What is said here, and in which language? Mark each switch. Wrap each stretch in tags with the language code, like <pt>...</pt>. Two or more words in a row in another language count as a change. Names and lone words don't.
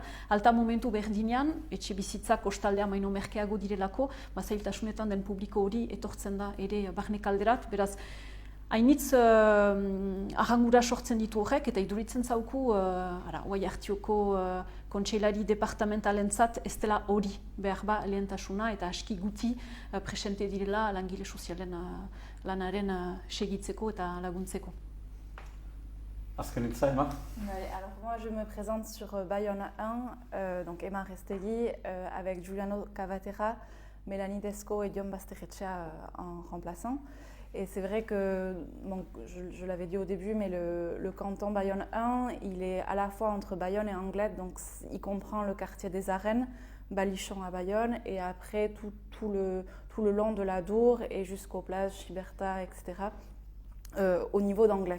<eu>Alta momentu berdinean, etxe bizitzak kostaldean baino merkeago direlako, zailtasunetan den publiko hori etortzen da ere barnekalderat, beraz, hainitz ahangura sortzen ditu horrek, eta iduritzen zauku, oai hartioko kontseilari departamentalentzat ez dela hori behar ba lehentasuna eta aski guti presente direla langile sozialen lanaren segitzeko eta laguntzeko. Azken hitza, Emma.</eu> <fr>Alors moi je me présente sur Bayonne 1, donc Emma Restelli, avec Giuliano Cavatera, Mélanie Desco et Guillaume Basterreccia en remplaçant. Et c'est vrai que, bon, je l'avais dit au début, mais le canton Bayonne 1, il est à la fois entre Bayonne et Anglet, donc il comprend le quartier des Arènes, Balichon à Bayonne, et après tout le long de la Dour et jusqu'aux plages Chiberta, etc., au niveau d'Anglet.</fr>